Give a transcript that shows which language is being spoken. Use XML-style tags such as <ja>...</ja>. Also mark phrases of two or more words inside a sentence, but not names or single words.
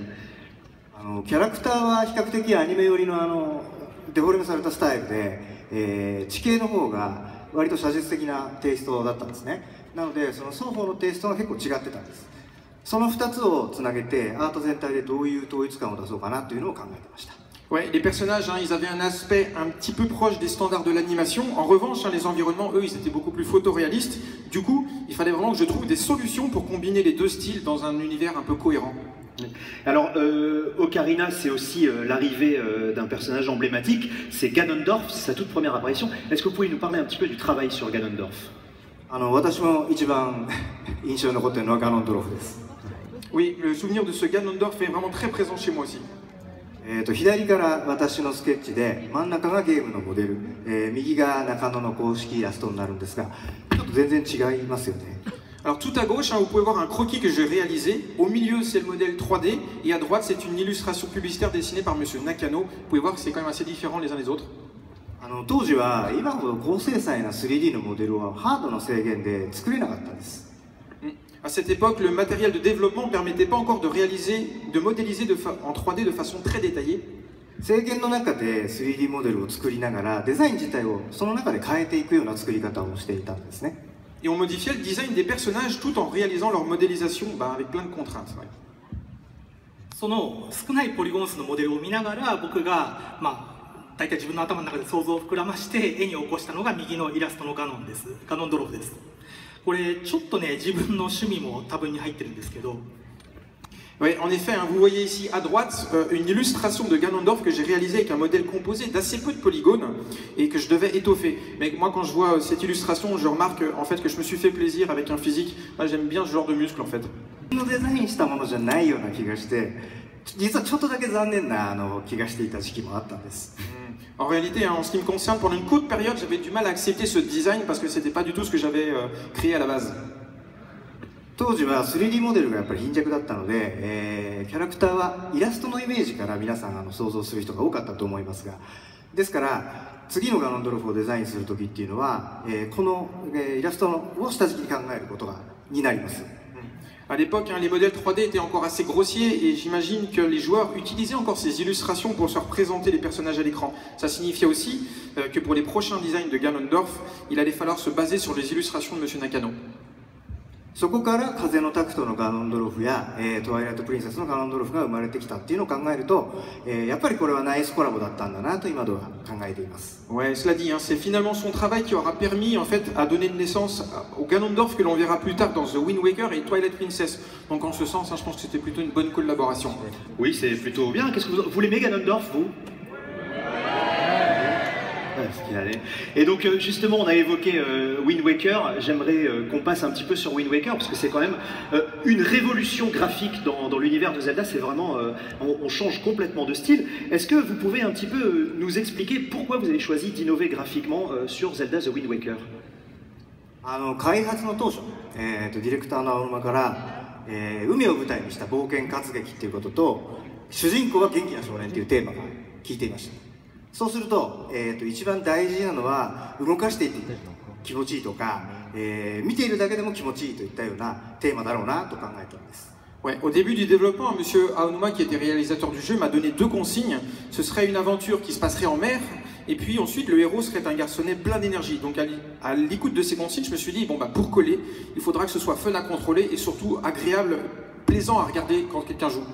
<ja>キャラクターは比較的アニメ寄りのデフォルメされたスタイルで、地形の方が割と写実的なテイストだったんですね。なのでその双方のテイストが結構違ってたんです。その2つをつなげてアート全体でどういう統一感を出そうかなというのを考えてました。</ja> <fr>Ouais, les personnages, ils avaient un aspect un petit peu proche des standards de l'animation. En revanche, les environnements, eux, ils étaient beaucoup plus photoréalistes. Du coup, il fallait vraiment que je trouve des solutions pour combiner les 2 styles dans un univers un peu cohérent. Alors, Ocarina, c'est aussi l'arrivée d'un personnage emblématique, c'est Ganondorf, c'est sa toute première apparition. Est-ce que vous pouvez nous parler un petit peu du travail sur Ganondorf?</fr> <ja>私も一番印象に残っているのはガノンドロフです。</ja> <fr>Oui, le souvenir de ce Ganondorf est vraiment très présent chez moi aussi.</fr> <ja>左から私のスケッチで真ん中がゲームのモデル、右が中野の公式イラストになるんですが、ちょっと全然違いますよね。</ja> <fr>Alors tout à gauche, vous pouvez voir un croquis que j'ai réalisé. Au milieu, c'est le modèle 3D. Et à droite, c'est une illustration publicitaire dessinée par Monsieur Nakano. Vous pouvez voir que c'est quand même assez différent les uns les autres.</fr> <ja>当時は今ほど高精細な 3D のモデルはハードの制限で作れなかったんです。</ja> <fr>À cette époque, le matériel de développement ne permettait pas encore de modéliser en 3D de façon très détaillée.</fr> <ja>制限の中で 3D モデルを作りながらデザイン自体をその中で変えていくような作り方をしていたんですね。</ja> <fr>Et on modifiait le design des personnages tout en réalisant leur modélisation avec plein de contraintes.</fr> <ja>その少ないポリゴン数のモデルを見ながら僕が大体自分の頭の中で想像を膨らまして絵に起こしたのが右のイラストのガノンドロフです。これちょっとね自分の趣味も多分に入ってるんですけど。</ja> <fr>Oui, en effet, vous voyez ici à droite une illustration de Ganondorf que j'ai réalisée avec un modèle composé d'assez peu de polygones et que je devais étoffer. Mais moi, quand je vois cette illustration, je remarque en fait que je me suis fait plaisir avec un physique. Moi, j'aime bien ce genre de muscle en fait.</fr> <ja>デザインしたものじゃないような気がして、実はちょっとだけ残念な気がしていた時期もあったんです。</ja> <fr>En réalité, en ce qui me concerne, pendant une courte période, j'avais du mal à accepter ce design parce que c'était pas du tout ce que j'avais créé à la base.</fr> <ja>当時は 3D モデルがやっぱり貧弱だったので、キャラクターはイラストのイメージから皆さん想像する人が多かったと思いますが、ですから次のガノンドロフをデザインする時っていうのは、この、イラストを下敷きに考えることになります。</ja> <fr>À l'époque, les modèles 3D étaient encore assez grossiers et j'imagine que les joueurs utilisaient encore ces illustrations pour se représenter les personnages à l'écran. Ça signifiait aussi que pour les prochains designs de Ganondorf, il allait falloir se baser sur les illustrations de Monsieur Nakano.</fr> <ja>そこから風のタクトのガノンドロフや、トワイライトプリンセスのガノンドロフが生まれてきたっていうのを考えると、やっぱりこれはナイスコラボだったんだなと今では考えています。</ja> <fr>Ouais, cela dit, c'est finalement son travail qui aura permis en fait à donner naissance au Ganondorf que l'on verra plus tard dans The Wind Waker et Twilight Princess. Donc en ce sens, je pense que c'était plutôt une bonne collaboration. Oui, c'est plutôt bien. Qu'est-ce que vous l'aimez Ganondorf, vous? Et donc justement on a évoqué Wind Waker, j'aimerais qu'on passe un petit peu sur Wind Waker parce que c'est quand même une révolution graphique dans l'univers de Zelda, c'est vraiment, on change complètement de style. Est-ce que vous pouvez un petit peu nous expliquer pourquoi vous avez choisi d'innover graphiquement sur Zelda The Wind Waker?</fr> <ja>開発の当初、ディレクターの青沼から、海を舞台にした冒険活劇っていうことと主人公は元気な少年っていうテーマが聞いていました。そうすると、一番大事なのは動かしていって気持ちいいとか、見ているだけでも気持ちいいといったようなテーマだろうなと考えています。</ja> <fr>Ouais, au début du développement, Monsieur Aonuma, qui était réalisateur du jeu, m'a donné 2 consignes. Ce serait une aventure qui se passerait en mer, et puis ensuite le héros serait un garçonnet plein d'énergie. Donc à l'écoute de ces consignes, je me suis dit, bon pour coller, il faudra que ce soit fun à contrôler et surtout agréable, plaisant à regarder quand quelqu'un joue.</fr>